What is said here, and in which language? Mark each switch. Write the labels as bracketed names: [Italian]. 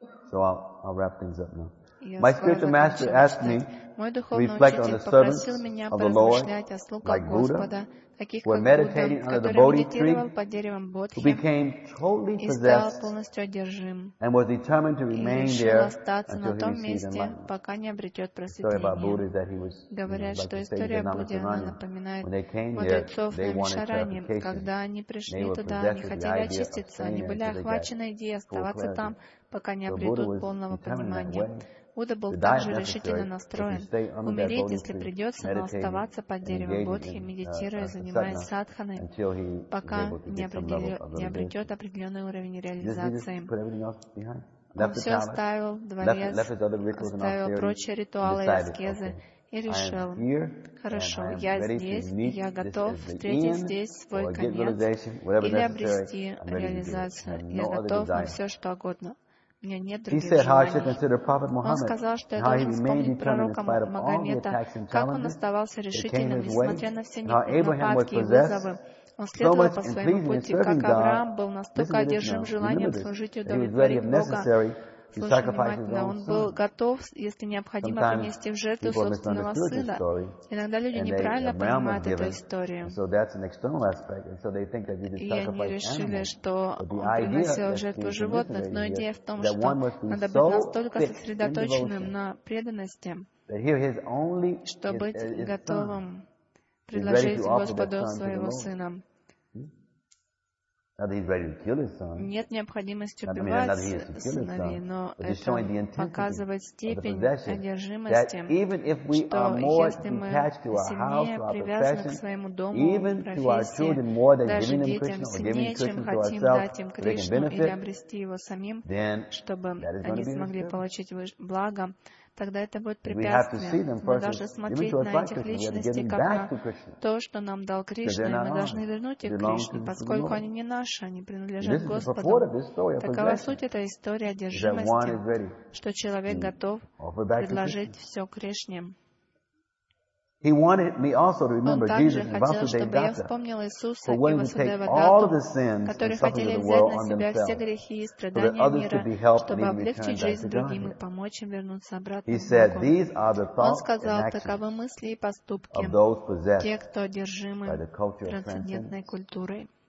[English] So I'll wrap things up now. My spiritual master asked me to reflect on the servants of the Lord, like Buddha, who were meditating under the Bodhi tree, who became totally possessed and was determined to remain there until he received enlightenment. The story about Buddha is that he was when they came there, they wanted clarification. They were possessed with the idea of staying until they got full clarity. So Buddha was determined that way. [Russian] Уда был также решительно настроен умереть, если придется, но оставаться под деревом Бодхи, медитируя, занимаясь садханой, пока не обретет определенный уровень реализации. Он все оставил, дворец, оставил прочие ритуалы и аскезы, и решил, хорошо, я здесь, я готов встретить здесь свой конец или обрести реализацию. Я готов на все, что угодно. [English] He said how I should consider Prophet Muhammad, how he remained determined in spite of all the attacks and challenges that came his way, how Abraham was possessed so much in pleasing and serving God, he was ready if necessary to sacrifice his own son. Sometimes people misunderstood this story, and they Abraham was given. So that's an external aspect, and so they think that he just sacrificed animals. But the idea that he was missionary here, that one must be so fixed in devotion, that here his only son is ready to offer that son to the Lord. Not that he's ready to kill his son. [Russian] Нет необходимости убивать сыновей, но это показывает степень одержимости, что если мы сильнее привязаны к своему дому, профессии, даже детям сильнее, чем хотим дать им Кришну или обрести его самим, чтобы они смогли получить благо, тогда это будет препятствие. Мы должны смотреть на этих личностей как то, что нам дал Кришна, и мы должны вернуть их Кришне, поскольку они не наши, они принадлежат Господу. Такова суть этой истории одержимости, что человек готов предложить все Кришне. [English] He wanted me also to remember Jesus and Vasudeva Datta, for willing to take all of the sins and suffering of the world on themselves, so that others could be helped and even returned back to Godhead. He said, these are the thoughts and actions of those possessed by the culture of transcendence.